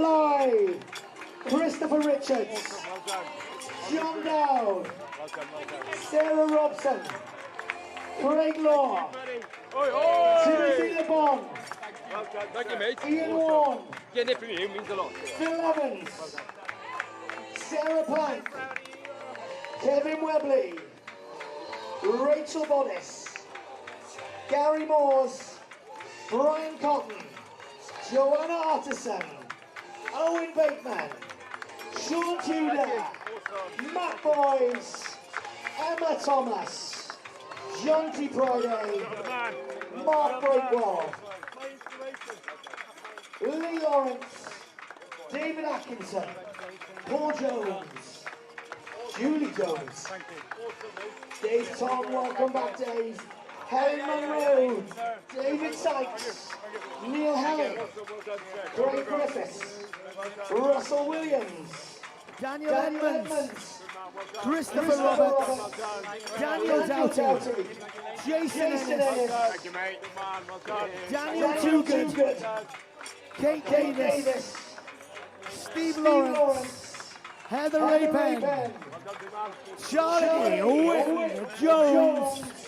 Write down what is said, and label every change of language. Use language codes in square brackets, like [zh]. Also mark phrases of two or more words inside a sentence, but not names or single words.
[en] Lloyd, Christopher Richards, John Dowd, Sarah Robson, Craig Law, Timothy LeBon, Thank you, mate. Ian Warren, Getting it from you means a lot. Phil Evans, Sarah Plank, Kevin Webley, Rachel Bodis, Gary Moores, Brian Cotton, Joanna Artisan, Owen Bateman, Sean Tudor, Matt Boyes, Emma Thomas, John T. Friday, Mark Breakwell, Lee Lawrence, David Atkinson, Paul Jones, Julie Jones, Dave Tom, welcome back Dave, Helen Monroe, David Sykes, Neil Helling, Craig Griffiths, Russell Williams, Daniel Edmonds, Christopher Roberts, Daniel Doughty, Jason Ennis, Daniel Toogood, Kate Davis, Steve Lawrence, Heather Rapen, Charlie Whitney Jones,